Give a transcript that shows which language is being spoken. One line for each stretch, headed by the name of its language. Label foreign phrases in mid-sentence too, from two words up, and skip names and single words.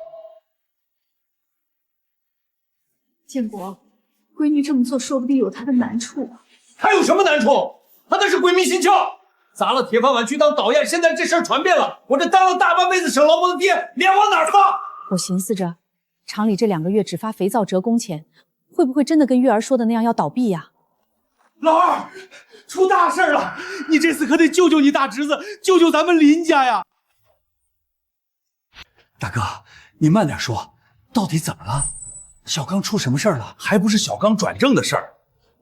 Chinese: 建國，閨女這麼做說不定有她的難處啊。還有什麼難處？她那是鬼迷心竅，砸了鐵飯碗去當導演，現在這事兒傳遍了，我這當了大半輩子省勞模的爹，臉往哪兒放？我尋思着，廠裡這2個月只發肥皂折工錢，會不會真的跟月兒說的那樣要倒閉呀？老二，出大事了！你這次可得救救你大侄子，救救咱們林家呀！大哥，你慢點說，到底怎麼了？小剛出什麼事兒了？還不是小剛轉正的事兒。